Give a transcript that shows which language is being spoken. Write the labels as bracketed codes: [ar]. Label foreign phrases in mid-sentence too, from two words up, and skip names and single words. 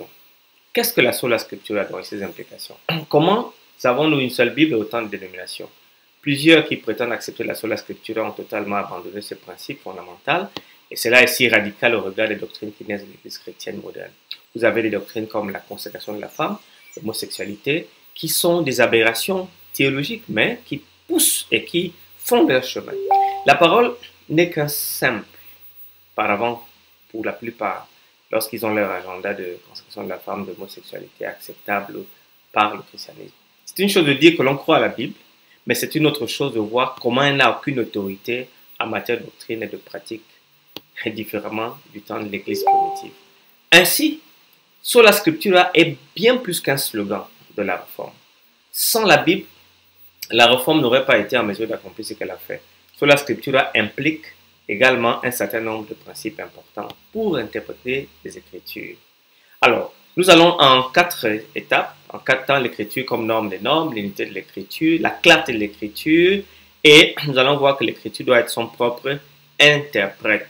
[fr] Qu'est-ce que la [la] sola scriptura [fr] dans ses implications? Comment avons-nous une seule Bible et autant de dénominations? Plusieurs qui prétendent accepter la [la] sola scriptura [fr] ont totalement abandonné ce principe fondamental et cela est si radical au regard des doctrines qui naissent de l'Église chrétienne moderne. Vous avez des doctrines comme la consécration de la femme, l'homosexualité, qui sont des aberrations théologiques, mais qui poussent et qui font leur chemin. La parole n'est qu'un simple paravent pour la plupart lorsqu'ils ont leur agenda de consécration de la femme, d'homosexualité acceptable par le christianisme. C'est une chose de dire que l'on croit à la Bible, mais c'est une autre chose de voir comment elle n'a aucune autorité en matière de doctrine et de pratique, différemment du temps de l'Église primitive. Ainsi, [la] sola scriptura [fr] est bien plus qu'un slogan de la réforme. Sans la Bible, la réforme n'aurait pas été en mesure d'accomplir ce qu'elle a fait. [la] Sola scriptura [fr] implique également un certain nombre de principes importants pour interpréter les Écritures. Alors, nous allons en 4 étapes, en 4 temps l'Écriture comme norme des normes, l'unité de l'Écriture, la clarté de l'Écriture, et nous allons voir que l'Écriture doit être son propre interprète.